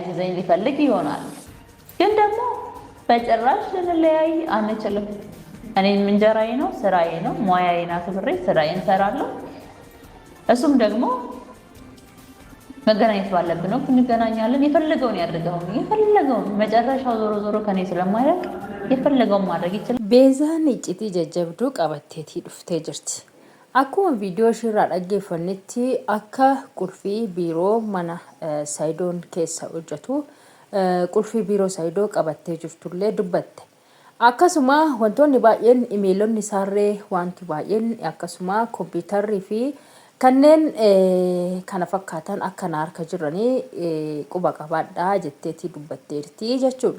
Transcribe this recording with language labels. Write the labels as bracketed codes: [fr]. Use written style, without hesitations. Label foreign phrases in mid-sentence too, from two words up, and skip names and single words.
[am] ሊያግዘኝ ሊፈልግ ይሆናል። ግን ደግሞ በጭራሽ ልንለያይ አንችልም። እኔም እንጀራዬ ነው፣ ስራዬ ነው፣ ሙያዬን አክብሬ ስራዬን እሰራለሁ። እሱም ደግሞ መገናኘት ባለብን ወቅት እንገናኛለን። የፈለገውን ያድርገው፣ የፈለገውን መጨረሻው ዞሮ ዞሮ ከኔ ስለማይረቅ የፈለገውን ማድረግ ይችላል። [om] ቤዛን iccitii jajjabduu qabatteetii dhuftee jirti. Akkuma viidiyoo ishirraa dhaggeeffannetti akka qulfii biiroo mana Saayidoon keessa hojjetu qulfii biiroo Saayidoo qabattee jirtullee dubbatte. Akkasuma wantoonni baay'een imeelonni isaarree wanti baay'een akkasuma kompiitarrii fi kanneen kana fakkaatan akkana harka jiranii quba qabaadhaa jetteetii dubbatteerti jechuudha.